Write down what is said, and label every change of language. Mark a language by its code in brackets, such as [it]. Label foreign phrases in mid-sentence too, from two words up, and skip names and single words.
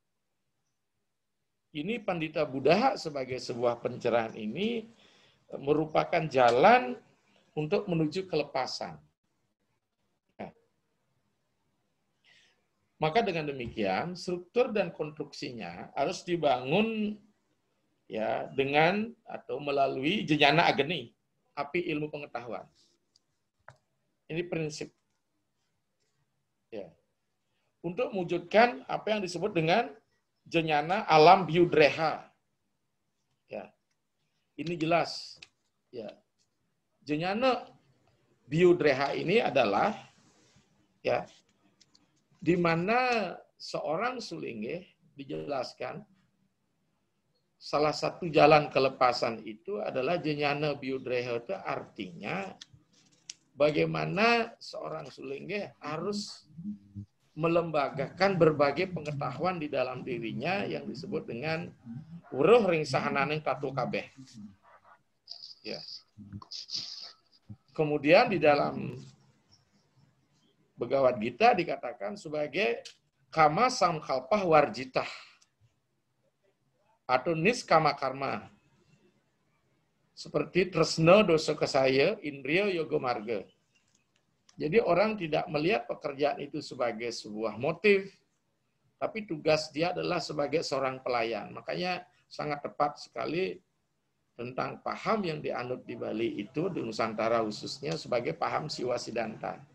[id] Ini Pandita Buddha sebagai sebuah pencerahan ini merupakan jalan untuk menuju kelepasan. Ya. Maka dengan demikian struktur dan konstruksinya harus dibangun ya dengan atau melalui [sa] jnana agni, [id] api ilmu pengetahuan. Ini prinsip. Ya. Untuk mewujudkan apa yang disebut dengan [sa] jnana alam biudreha. [id] Ya. Ini jelas. Ya. [sa] Jnana biudreha [id] ini adalah ya di mana seorang Sulinggih dijelaskan salah satu jalan kelepasan itu adalah [sa] jnana biudreha, [id] itu artinya bagaimana seorang Sulinggih harus melembagakan berbagai pengetahuan di dalam dirinya yang disebut dengan [kaw] uruh ring sahananing tatu kabeh. [id] Ya. Kemudian di dalam Bhagavad Gita dikatakan sebagai [sa] kama samkalpah warjitah [id] atau [sa] niskama karma. [id] Seperti [sa] tresna dosa kesaya, indriya yoga marga. [id] Jadi orang tidak melihat pekerjaan itu sebagai sebuah motif, tapi tugas dia adalah sebagai seorang pelayan. Makanya sangat tepat sekali tentang paham yang dianut di Bali itu, di Nusantara khususnya, sebagai paham Siwa Siddhanta.